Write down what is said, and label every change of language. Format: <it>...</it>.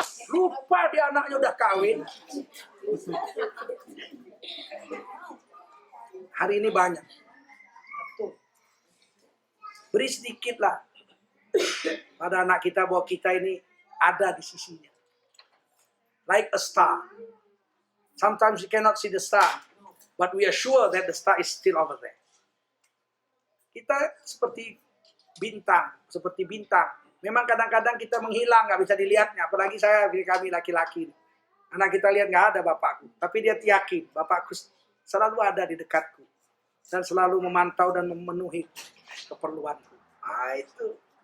<id>Lupa dia anaknya udah kawin. Hari ini banyak. Beri sedikit lah pada anak kita bahwa kita ini ada di sisinya.</id> <en>Like a star. Sometimes you cannot see the star, but we are sure that the star is still over there.</en> <id>Kita seperti bintang. Memang kadang-kadang kita menghilang, nggak bisa dilihatnya. Apalagi kami laki-laki. Anak kita lihat nggak ada bapakku, tapi dia yakin bapakku selalu ada di dekatku dan selalu memantau dan memenuhi keperluanku. Itu.</id>